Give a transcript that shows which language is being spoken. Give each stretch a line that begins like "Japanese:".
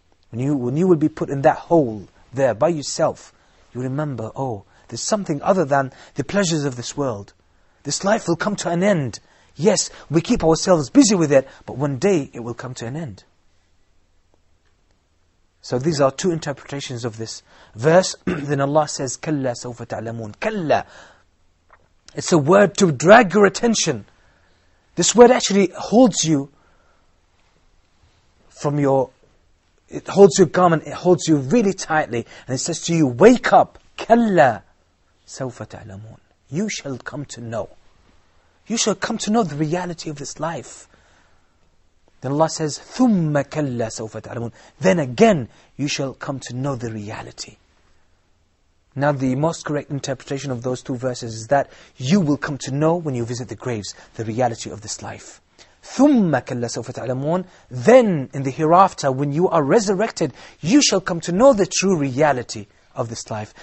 English: When you will be put in that hole there by yourself, you remember, oh, there's something other than the pleasures of this world. This life will come to an end. Yes, we keep ourselves busy with it, but one day it will come to an end. So these are two interpretations of this verse. Then Allah says,
Arabic: كَلَّا سَوْفَ تَعْلَمُونَ كَلَّا.
English: It's a word to drag your attention. This word actually holds you from your... It holds your garment, it holds you really tightly. And it says to you, wake up.
Arabic: كَلَّا سَوْفَ تَعْلَمُونَ.
English: You shall come to know. You shall come to know the reality of this life. Then Allah says,
Arabic: ثُمَّ كَلَّا سَوْفَ تَعْلَمُونَ.
English: Then again, you shall come to know the reality. Now the most correct interpretation of those two verses is that you will come to know when you visit the graves, the reality of this life.
Arabic: ثُمَّ كَلَّا سَوْفَ تَعْلَمُونَ.
English: Then in the hereafter, when you are resurrected, you shall come to know the true reality of this life.